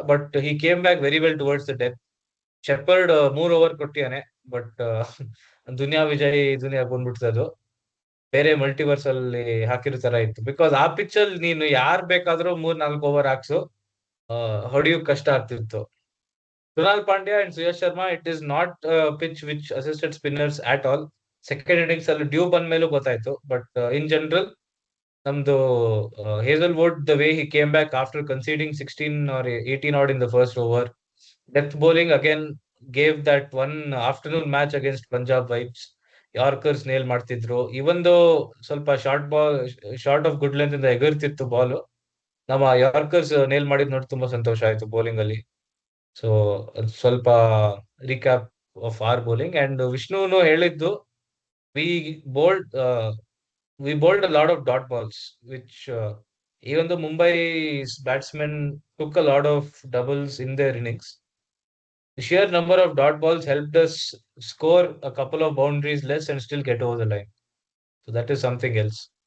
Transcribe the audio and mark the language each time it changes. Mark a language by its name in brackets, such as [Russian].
[English] But he came back very well towards the death. [Kannada] Shepherd 3 over ಕೊಟ್ಟಿಯಾನೆ, but Duniya Vijay ದುನಿಯಾ ಬಂದ್ಬಿಡ್ತದೆ ಅದು. ಬೇರೆ multiverse ಅಲ್ಲಿ ಹಾಕಿರೋ ತರ ಇತ್ತು. ಬಿಕಾಸ್ ಆ ಪಿಚ್ ಅಲ್ಲಿ ನೀನು ಯಾರ್ ಬೇಕಾದ್ರೂ 3-4 ಓವರ್ ಹಾಕ್ಸು, ಹೊಡಿಯೋಕ್ ಕಷ್ಟ ಆಗ್ತಿತ್ತು. [English] Kunal Pandya and Suyash Sharma, it is not a pitch which assisted spinners at all. [Kannada] Second innings ಅಲ್ಲಿ ಡ್ಯೂ ಬಂದ ಮೇಲೂ ಗೊತ್ತಾಯ್ತು. [English] But in general ನಮ್ದು Hazlewood, the way he came back after conceding 16 or 18 out in the first over. Death bowling again gave that one afternoon match against Punjab vibes. [Kannada] Yorkers nail ಮಾಡ್ತಿದ್ರು. ಇವನ್ ದೋ ಸ್ವಲ್ಪ short of good length ಇಂದ ಎಗರ್ತಿತ್ತು ball, ನಮ್ಮ yorkers nail ಮಾಡಿದ್ ನೋಡಿ ತುಂಬಾ ಸಂತೋಷ ಆಯ್ತು bowling ಅಲ್ಲಿ. [English] So ಸ್ವಲ್ಪ recap of our bowling. And [Kannada] ವಿಷ್ಣುನು ಹೇಳಿದ್ದು, [English] We bowled we bowled a lot of dot balls, which even though Mumbai's batsmen took a lot of doubles in their innings, the sheer number of dot balls helped us score a couple of boundaries less and still get over the line. So that is something else.